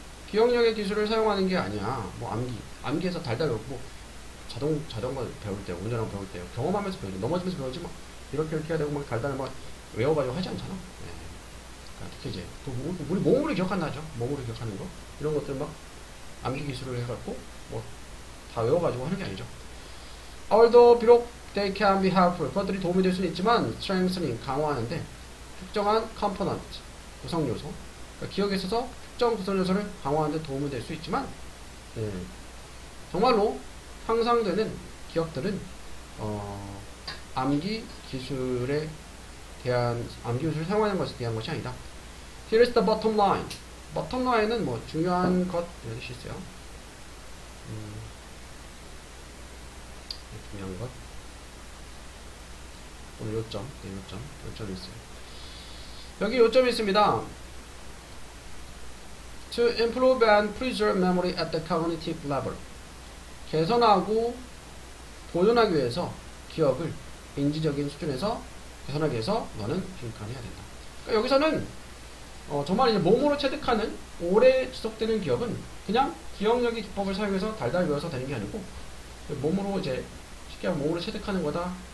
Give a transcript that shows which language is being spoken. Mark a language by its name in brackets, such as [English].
[Korean] 기억력의 기술을 사용하는 게 아니야. 뭐 암기해서 달달 외우고 자전거 배울 때, 운전하고 배울 때 경험하면서 배우지. 넘어지면서 배우지 막 이렇게 해야 되고 막 달달 막 외워가지고 하지 않잖아. 네. 그러니까 특히 이제 우리 몸으로 기억한다죠. 몸으로 기억하는 거 이런 것들 막 암기 기술을 해갖고 뭐 다 외워가지고 하는 게 아니죠. [English] Although [Korean] 비록 [English] they can be helpful. [Korean] 그것들이 도움이 될 수는 있지만 strengthening, 강화하는데 특정한 component, 구성 요소. 그러니까 기억에 있어서 특정 구성 요소를 강화하는 데 도움이 될 수 있지만 정말로 향상되는 기억들은 암기 기술을 사용하는 것에 대한 것이 아니다. [English] Here is the bottom line. [Korean] bottom line은 뭐 중요한 것 이런 뜻이 있어요. 중요한 것. 오늘 요점이 있어요. 여기 요점이 있습니다. [English] To improve and preserve memory at the cognitive level. [Korean] 개선하고 보존하기 위해서 기억을 인지적인 수준에서 개선하기 위해서 너는 기억을 해야 된다. 그러니까 여기서는 정말 이제 몸으로 체득하는 오래 지속되는 기억은 그냥 기억력의 기법을 사용해서 달달 외워서 되는 게 아니고 몸으로 이제 쉽게 하면 몸으로 체득하는 거다.